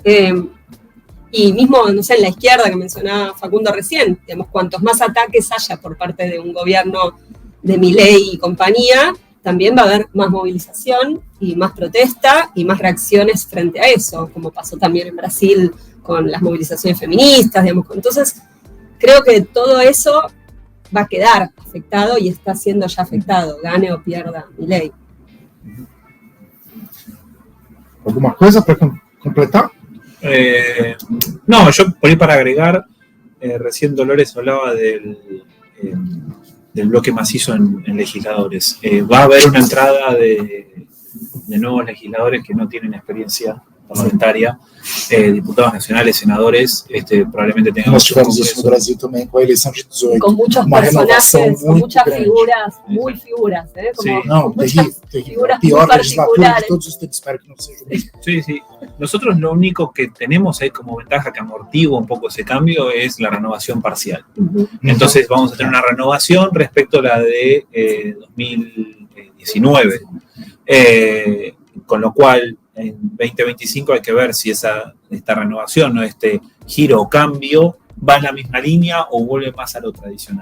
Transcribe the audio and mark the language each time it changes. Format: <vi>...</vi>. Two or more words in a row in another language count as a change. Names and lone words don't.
<es>Y mismo, no sé, en la izquierda que mencionaba Facundo recién, digamos, cuantos más ataques haya por parte de un gobierno de Milei y compañía, también va a haber más movilización y más protesta y más reacciones frente a eso, como pasó también en Brasil con las movilizaciones feministas, digamos. Entonces, creo que todo eso va a quedar afectado y está siendo ya afectado, gane o pierda Milei.</es> <pt>¿Alguma coisa para completar?</pt> <es>No, yo por ahí para agregar, recién Dolores hablaba del bloque macizo en legisladores. Va a haber una entrada de nuevos legisladores que no tienen experiencia parlamentaria, diputados nacionales, senadores, probablemente tengan...</es> <pt>Nós tivemos isso no Brasil também com a eleição de 18.</pt> <es>Con muchos personajes, con muchas figuras, muy figuras, como sí, no,</es> <pt>terrível. A pior legislatura de todos os tempos, espero que não seja.</pt> <es>Sí, sí. Nosotros lo único que tenemos ahí como ventaja que amortigua un poco ese cambio es la renovación parcial. Entonces vamos a tener una renovación respecto a la de 2019. Con lo cual, en 2025 hay que ver si esta renovación o este giro o cambio va en la misma línea o vuelve más a lo tradicional.</es>